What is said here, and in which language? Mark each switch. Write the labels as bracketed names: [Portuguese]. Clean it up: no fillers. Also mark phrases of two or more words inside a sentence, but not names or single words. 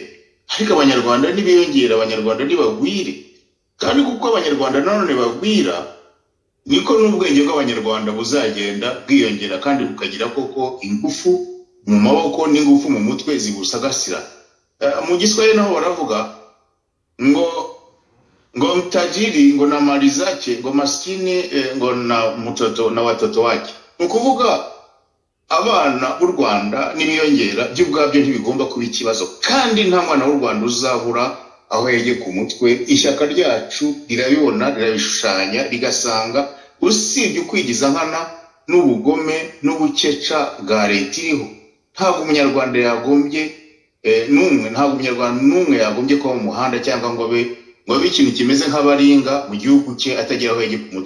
[Kinyarwanda] Ariko abanyarwanda nibiyongera, abanyarwanda nibagwire, kandi kuko abanyarwanda nanone bagwira niko n'ubwenge bw'abanyarwanda buzagenda bwiyongera kandi bukagira koko ingufu mu maboko n'ingufu mu mutwe zibusagasira. Mu Giswahili naho baravuga ngo mtajiri ngo [Swahili] na mali zake, [Kinyarwanda] ngo maskini ngo [Swahili] na mtoto na watoto wake. [Kinyarwanda] Nukuvuga abana b'u Rwanda nibiyongera by'ubwabyo ntibigomba kuba ikibazo, kandi nta mwana w'u Rwanda uzabura aho yege ku mutwe ishyaka ryacu rirabibona rirabishushanya rigasanga usibye kwigiza nkana n'ubugome n'ubuceca bwa leta iriho ntabwo umunyarwanda yagombye ntabwo umunyarwanda n'umwe yagombye kuba mu muhanda cyangwa ngo abe ikintu kimeze nk'abaringa mu gihugu cye atagira aho yege ku mutwe.